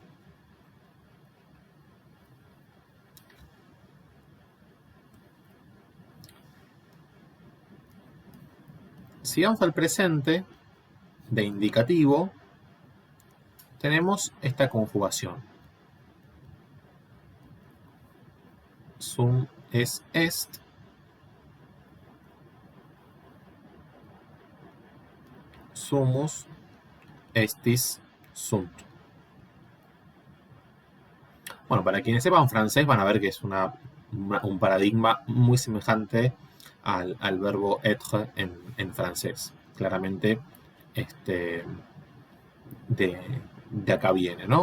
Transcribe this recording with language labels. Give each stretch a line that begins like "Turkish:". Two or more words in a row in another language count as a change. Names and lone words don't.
Spanish: Si vamos al presente de indicativo, tenemos esta conjugación.
Latin: Sum es est. Sumus estis sunt.
Spanish: Bueno, para quienes sepan francés van a ver que es un paradigma muy semejante al verbo être en francés. Claramente de acá viene, ¿no?